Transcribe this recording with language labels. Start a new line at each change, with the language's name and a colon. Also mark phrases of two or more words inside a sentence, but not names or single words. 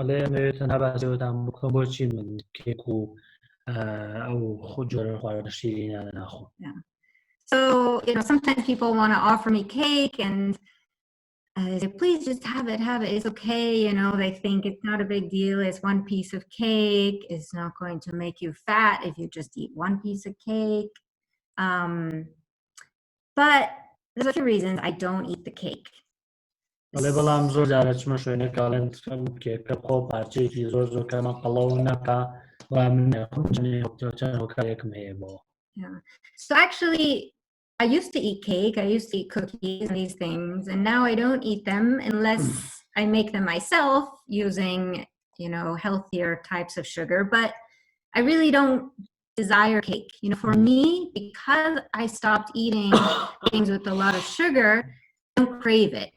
English: So, sometimes people want to offer me cake and they say, please just have it. It's okay. They think it's not a big deal. It's one piece of cake. It's not going to make you fat if you just eat one piece of cake. But there's a few reasons I don't eat the cake.
Central Kurdish: بەڵام زۆر جارە چمە شوێنێک کاڵێن کێکە خۆ پارچەیەکی زۆر کەمە قەڵەو نەکا بەڵام من کارێکم هەیە بۆ.
English: So actually, I used to eat cake, I used to eat cookies and these things, and now I don't eat them unless I make them myself using, healthier types of sugar. But I really don't desire cake. For me, because I stopped eating things with a lot of sugar, I don't crave it.